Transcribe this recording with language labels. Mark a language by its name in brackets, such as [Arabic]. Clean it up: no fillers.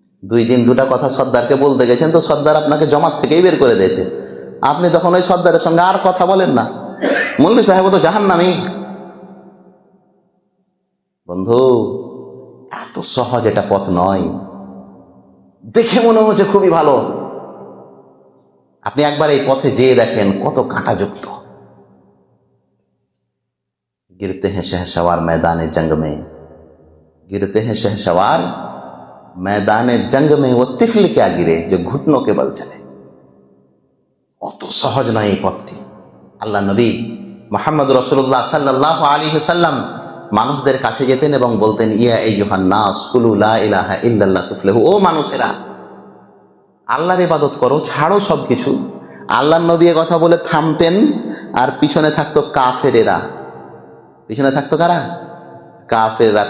[Bangla] 2 দিন দুটা কথা সর্দারকে বলতে গেছেন, তো সর্দার আপনাকে জমাত থেকেই বের করে দিয়েছে, আপনি তখন ওই সর্দারের সঙ্গে আর কথা বলেন না, মৌলভী সাহেব তো জাহান্নামী। বন্ধু, এত সহজ এটা পথ নয়। দেখে মনে হচ্ছে খুবই ভালো, আপনি একবার এই পথে যেয়ে দেখেন কত কাঁটাযুক্ত। [Hindi] गिरते हैं शहसवार मैदान जंग में, गिरते हैं शहसवार मैदान जंग में, वो तिफल क्या गिरे जो घुटनों के बल चले। [Bangla] অত সহজ নয় এই পথটি। আল্লাহ নবী মুহাম্মদ রাসূলুল্লাহ সাল্লাল্লাহু আলাইহি ওয়াসাল্লাম মানুষদের কাছে যেতেন এবং বলতেন, [Arabic] ইয়া আইয়ুহান নাস কুলু লা ইলাহা ইল্লাল্লাহ তুফলিহু। [Bangla] ও মানুষেরা, আল্লাহর ইবাদত করো, ছাড়ো সবকিছু। আল্লাহর নবী এ কথা বলে থামতেন, আর পিছনে থাকতো কাফেরেরা। পিছনে থাকতো কারা? কাফেররা।